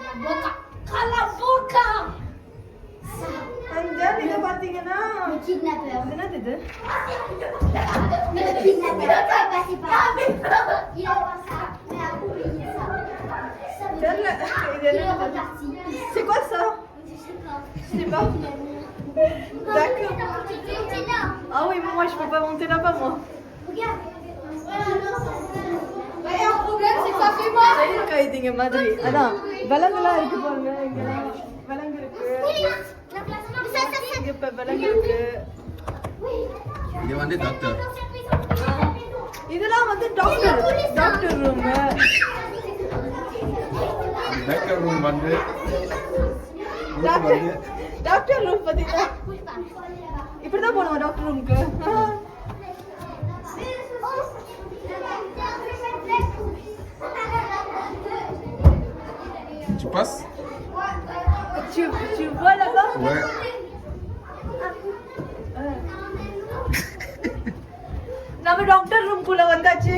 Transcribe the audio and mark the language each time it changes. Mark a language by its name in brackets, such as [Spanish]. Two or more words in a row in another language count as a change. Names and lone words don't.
[Tamil] இது பாத்தீங்கன்னா என்னது இது? தெரியல இது என்ன. [French] C'est quoi ça? Je sais pas. D'accord. Ah oui, moi je peux pas monter là-bas moi. [Tamil] கைதிங்க மாதிரி. அதான் விலங்குலாம் இருக்கு பாருங்க. இங்க விலங்கு இருக்கு. இப்ப விலங்கு இருக்கு. இது வந்து டாக்டர். இதெல்லாம் வந்து [English] doctor room. doctor room வந்து doctor room [Tamil] பாத்தீங்களா, இப்படிதான் போனோம் [English] doctor room-க்கு. [French] Tu passes? Tu vois là-bas? Ouais. [Tamil] நம்ம [English] doctor room [Tamil] குள்ள வந்தாச்சு.